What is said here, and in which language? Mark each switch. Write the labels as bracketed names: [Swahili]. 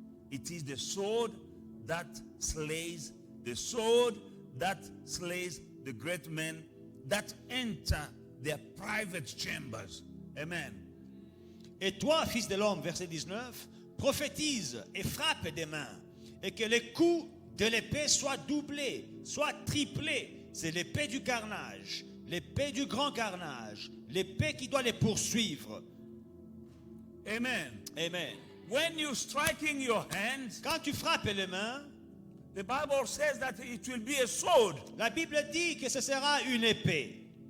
[English] It is the sword that slays, the sword that slays the great men that enter their private chambers. Amen. [French] Et toi, fils de l'homme, verset 19, prophétise et frappe des mains, et que les coups de l'épée soient doublés, soient triplés. C'est l'épée du carnage, l'épée du grand carnage, l'épée qui doit les poursuivre. Amen. Amen. [English] When you're striking your hands, [French] Quand tu frappes les mains, [English] the Bible says that it will be a sword [French] la Bible dit que ce sera une épée